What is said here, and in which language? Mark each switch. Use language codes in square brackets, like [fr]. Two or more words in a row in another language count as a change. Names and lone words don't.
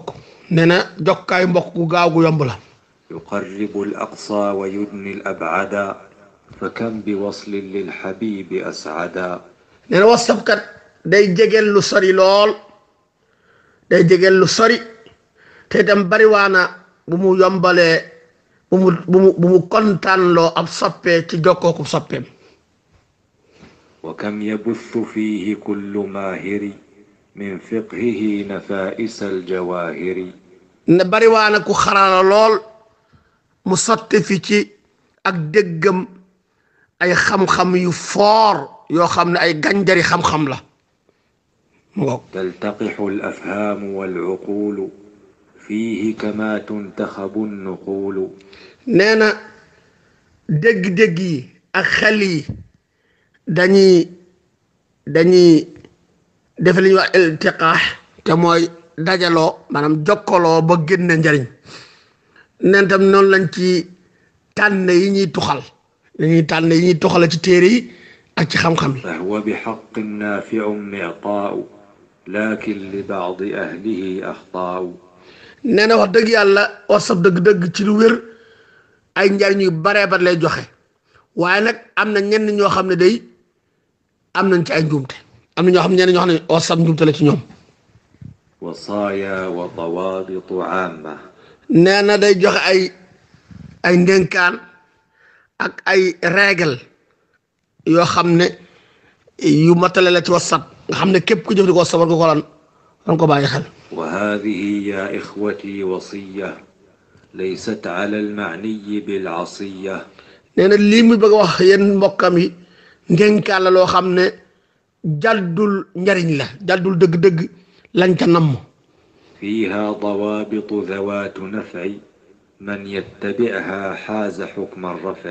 [wo] nee na jokkaay mbokk gu gaaw gu yomb la. [ar] يقرب الأقصى ويدني الأبعد فكم بوصل للحبيب أسعدا. [wo] nee na whatsapp kat day jegeel lu sori lool day jegeel lu sori te itam bariwaana bu mu yombalee bu mu kontaan loo ab soppee ci jokkooku soppeem. [ar] وكم يبث فيه كل ماهر من فقهه نفائس الجواهر. [wo] ne bariwaana ku xarala lool mu sotti fi ci ak déggam ay xam-xam yu foor yoo xam ne ay gànjari xam-xam la. [ar] تلتقح الأفهام والعقول فيه كما تنتخب النقول. [wo] nee na dégg-dégg yi ak xel yi dañuy def li ñuy wax iltiqaax te mooy dajaloo maanaam jokkaloo ba génne njariñ. neen tam noonu lañ ci tànn yi ñuy tuxal ci téere yi ak ci xam-xam yi. [ar] فهو بحق نافع معطاء لكن لبعض أهله أخطاء. [wo] nee na wax dëgg yàlla whatsapp dëgg-dëgg ci lu wér ay njariñ yu baree bari lay joxe waaye nag am na ñenn ñoo xam ne day am nañ ci ay njuumte am na ñenn ñoo xam ne whatsapp njuumte la ci ñoom. [ar] وصايا وضوابط عامة. [wo] nee na day joxe ay ndénkaan ak ay règle yoo xam ne yu matale la ci WhatsApp nga xam ne képp ku jëfandikoo WhatsApp war nga ko lan ko bàyyi xel. [ar] وهذه يا إخوتي وصية ليست على المعني بالعصية. [wo] nee na lii muy bëgg a wax yéen mbokkam yi ndénkaan la loo xam ne jàddul njariñ la jàddul dëgg-dëgg lañ ca namm. [ar] فيها ضوابط ذوات نفع من يتبعها حاز حكم الرفع.